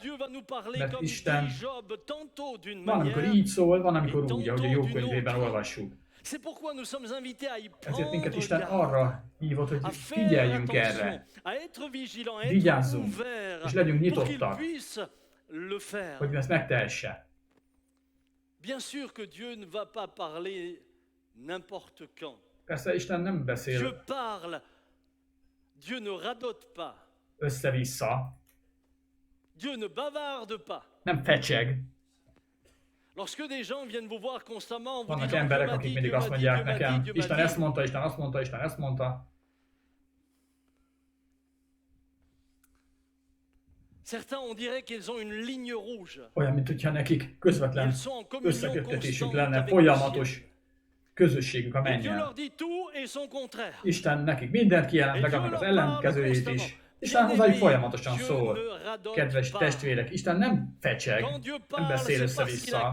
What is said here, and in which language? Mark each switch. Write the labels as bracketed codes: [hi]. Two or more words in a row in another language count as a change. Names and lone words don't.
[hu] Mert Isten van, amikor így szól, van, amikor úgy, ahogy a Jobb könyvében olvassuk. Ezért minket Isten arra hívott, hogy figyeljünk erre, vigyázzunk, és legyünk nyitottak, hogy ezt megtehesse. [fr] Bien sûr que Dieu ne va pas parler n'importe quand. [hu] Persze Isten nem beszél [fr] Dieu parle. Dieu ne radote pas. [hu] Össze-vissza. [fr] Dieu ne bavarde pas. [hu] Nem fecseg. [fr] Lorsque des gens viennent vous voir constamment, vous [hu] vannak emberek, akik mindig azt mondják nekem, Isten ezt mondta, Isten azt mondta, Isten ezt mondta. [fr] Certains on dirait qu'ils ont une ligne rouge. [hu] Olyan, mint hogyha nekik közvetlen összeköttetésük lenne, folyamatos közösségük a mennyel. Isten nekik mindent kijelent, meg annak az ellenkezőjét is. Isten hozzájuk folyamatosan szól. Kedves testvérek, Isten nem fecseg, nem beszél össze-vissza.